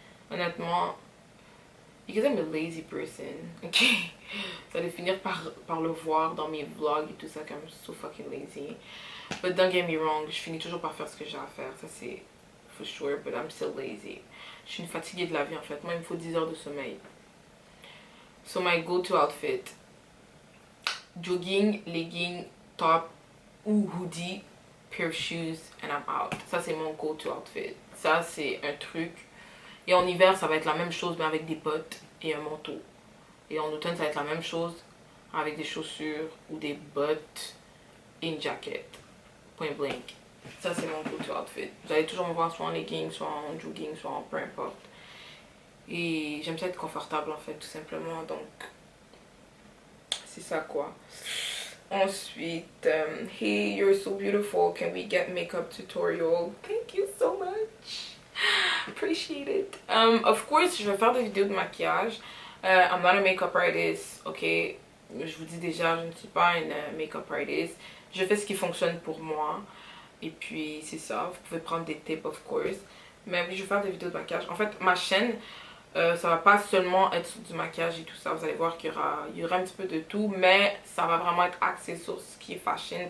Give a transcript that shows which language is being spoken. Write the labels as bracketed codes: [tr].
[fr] Honnêtement, [en] because I'm a lazy person, ok? [fr] Vous allez finir par le voir dans mes vlogs et tout ça, comme je suis [en] so fucking lazy. But don't get me wrong, [fr] je finis toujours par faire ce que j'ai à faire, ça c'est [en] for sure, but I'm still lazy. [fr] Je suis une fatiguée de la vie en fait, moi il me faut 10 heures de sommeil. [en] So my go-to outfit, jogging, legging, top ou hoodie, pair of shoes and I'm out. [fr] Ça c'est mon go-to outfit. Ça c'est un truc. Et en hiver ça va être la même chose mais avec des bottes et un manteau. Et en automne ça va être la même chose avec des chaussures ou des bottes et une jacket. [en] Point blank. [fr] Ça c'est mon go-to outfit. Vous allez toujours me voir soit en legging, soit en jogging, soit en peu importe. Et j'aime ça être confortable en fait tout simplement. Donc c'est ça quoi. Ensuite, [en] hey, you're so beautiful. Can we get makeup tutorial? Thank you so much. Appreciate it. Of course, [fr] je vais faire des vidéos de maquillage. [en] I'm not a makeup artist, ok? [fr] Je vous dis déjà, je ne suis pas une makeup artist. Je fais ce qui fonctionne pour moi. Et puis, c'est ça. Vous pouvez prendre des tips, [en] of course. [fr] Mais oui, je vais faire des vidéos de maquillage. En fait, ma chaîne, ça va pas seulement être sur du maquillage et tout ça. Vous allez voir qu'il y aura un petit peu de tout. Mais ça va vraiment être axé sur ce qui est fashion.